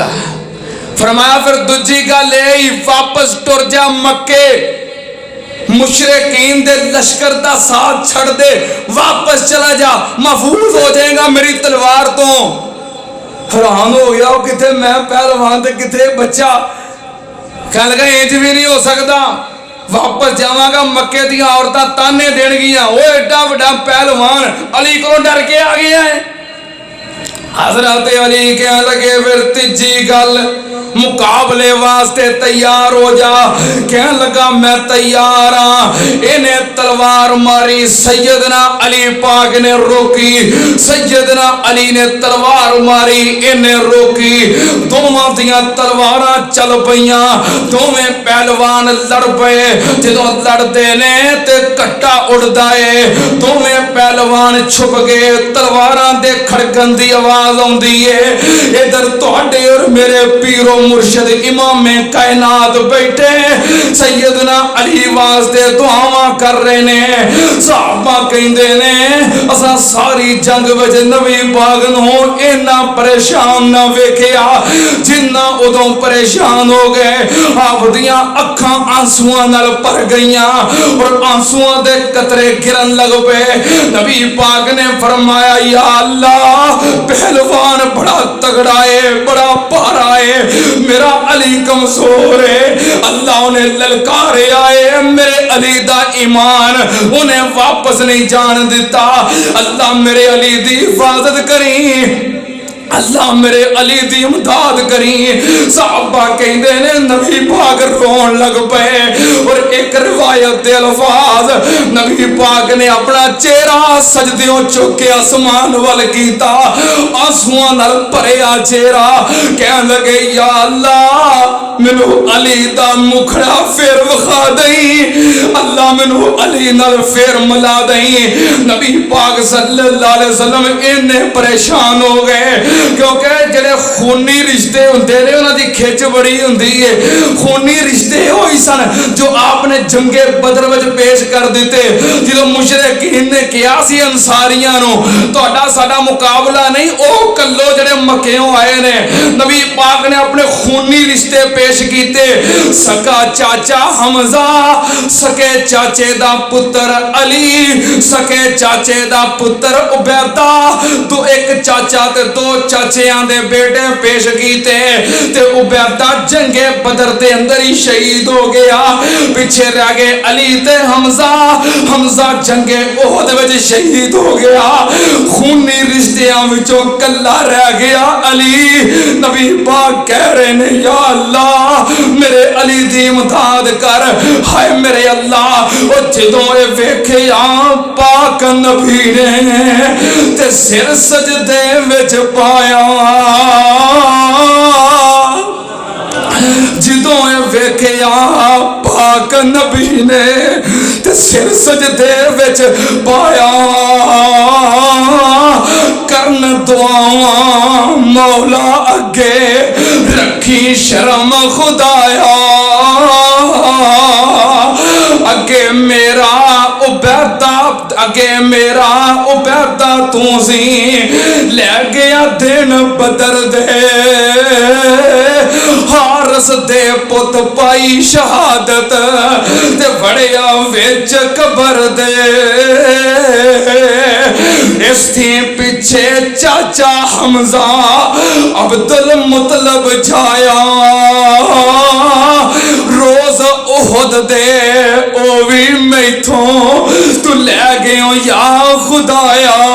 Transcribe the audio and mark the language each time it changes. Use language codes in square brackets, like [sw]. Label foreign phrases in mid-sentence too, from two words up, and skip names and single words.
[pa] فرمایا پھر دوجی گل اے, واپس ٹر جا مکے, مشرکین دے لشکر دا ساتھ چھڑ دے, واپس چلا جا, محفوظ ہو جائے گا میری تلوار تو. حیران ہو گیا وہ, کتے میں پہلوان تے کتے بچہ. کہنے لگا انج بھی نہیں ہو سکتا, واپس جاواں گا مکے دی عورتاں تانے دین گیاں, وہ ایڈا بڑا پہلوان علی کو ڈر کے آ گیا ہے. حضرت علی کہنے لگے پھر تیجی گل, مقابلے واسطے تیار ہو جا. کہنے لگا میں تیار ہاں. انہیں تلوار ماری, سیدنا علی پاک نے روکی, سیدنا علی نے تلوار ماری, انہیں روکی. دونوں دیاں تلواراں چل پئیاں, دونوں پہلوان لڑ پئے. جدوں لڑدے نے تے کٹا اڑدا ہے, دونوں پہلوان چھپ گئے, تلواراں دے کھڑکن دی آواز آوندی ہے. ادھر تہاڈے اور میرے پیرو مرشد امام کائنات بیٹھے سیدنا علی واسطے دعاواں کر رہے نے. صحابہ کہندے نے اساں ساری جنگ وچ نبی پاک نو اینا پریشان نہ ویکھیا جنہ ادوں پریشان ہو گئے. آپ دیاں اکھاں آنسواں نال بھر گئیاں اور آنسواں دے قطرے گرن لگ پے. نبی پاک نے فرمایا یا اللہ, پہلوان بڑا تگڑا ہے, بڑا بھارا ہے, میرا علی کمزور ہے. اللہ انہیں للکارے آئے, میرے علی دا ایمان انہیں واپس نہیں جان دیتا. اللہ میرے علی دی حفاظت کریں, اللہ میرے علی دی امداد کریں. صحابہ کہندے نے نبی پاک رون لگ پئے اور ایک روایت دے الفاظ, نبی پاک نے اپنا چہرہ سجدیوں چک کے آسمان وال کیتا, آنسواں نال بھریا چہرہ. کہن لگے یا اللہ مینو علی دا مکھڑا پھر وکھا دئی, اللہ مینو علی نال پھر ملا دئی. نبی پاک [ar] صلی اللہ علیہ وسلم [pa] انہیں پریشان ہو گئے. کیونکہ جڑے خونی رشتے ہوندے نے انہاں دی کھچ بڑی ہوندی ہے. خونی رشتے ہوئی سن جو آپ نے جنگ بدر وچ پیش کر دیتے. جدوں مشرکین نے کیا سی انصاریاں نو تہاڈا ساڈا مقابلہ نہیں, او کلو جڑے مکیوں آئے نے نبی پاک نے اپنے خونی رشتے پیش کیتے. سکا چاچا حمزہ, سکے چاچے دا پتر علی, سکے چاچے دا پتر عبیدہ, تو ایک چاچا تے دو چاچیاں دے بیٹے پیش کیتے. تے عبیدہ جنگ بدر دے اندر ہی شہید ہو گیا. پیچھے رہ گئے علی تے حمزہ. حمزہ جنگ احد وچ شہید ہو گیا. خونی رشتیاں وچوں کلا رہ گیا علی. نبی پاک کہہ رہے نے یا اللہ میرے علی دی امداد کر. ہائے میرے اللہ, او جدوں اے ویکھیا پاک نبی نے تے سر سجدے وچ پایا. جدوں اے ویکھیا پاک نبی نے تے سر سجدے وچ پایا. کرن دعاواں مولا اگے رکھی شرم خدایا. اگے میرا عبیدہ, اگے میرا عبیدہ تو سی لے گیا دن بدر دے. حارس دے پت پائی شہادت تے بڑیا وچ قبر دے. اس تھی پیچھے چاچا حمزہ عبد المطلب جایا. روز احد دے او بھی میتھوں تو لے گئے یا خدایا.